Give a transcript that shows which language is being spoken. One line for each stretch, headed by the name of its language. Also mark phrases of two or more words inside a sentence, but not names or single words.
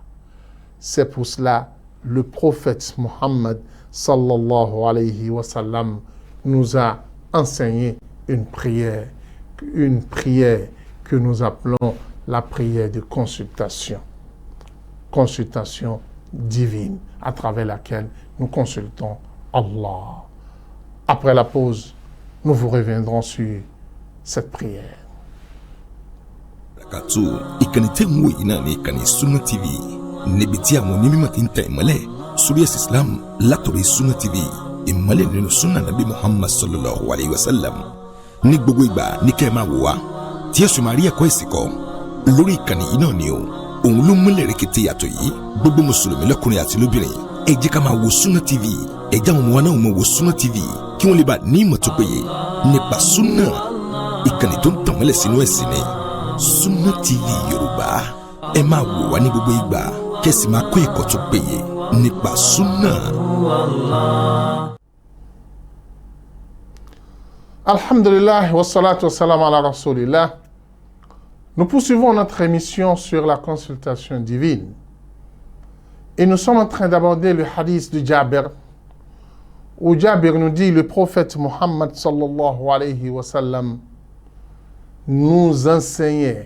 French: C'est pour cela le prophète Mohammed
Arabic: صلى الله عليه وسلم
French: nous a enseigné une prière que nous appelons la prière de consultation. Consultation divine à travers laquelle nous consultons Allah. Après la pause, nous vous reviendrons sur cette prière.
Yoruba: Ìkànnì tẹ́ ń wò yìí náà ní ìkànnì Sunna TV níbi tí àwọn onímọ̀ ti ń tẹ ìmọ́lẹ̀ sórí ẹ̀sìn Islam látọ̀rí Sunna TV ìmọ́lẹ̀ nínú Sunna Nabi Muhammad
Arabic: صلى الله عليه وسلم
Yoruba: ní gbogbo ìgbà ní kẹ́ ẹ máa wò wá tí ẹ̀sùn máa rí ẹ̀kọ́ ìsìn kọ́ lórí ìkànnì yìí náà ni o òun ló múlẹ̀ rẹ̀kẹ̀tẹ̀ yàtọ̀ yìí gbogbo mùsùlùmí lọ́kùnrin àti lóbìnrin ẹ jẹ́ ká máa wo Sunna TV ẹ jẹ́ àwọn ọmọ wa náà máa wo Sunna TV kí wọ́n lè bá ní ìmọ̀ tó péye nípa Sunna ìkànnì tó ń tàn mọ́lẹ̀ sínú ẹ̀sìn ni Sunna TV Yorùbá ẹ máa wò wá ní gbogbo ìgbà kẹ́sì máa kọ́ ẹ̀kọ́ tó péye nípa Sunna.
Arabic: الحمد لله والصلاة والسلام على رسول الله.
French: Nous poursuivons notre émission sur la consultation divine. Et nous sommes en train d'aborder le hadith de Jabir, où Jabir nous dit le prophète Mohammed
Arabic: صلى الله عليه وسلم
French: nous enseignait.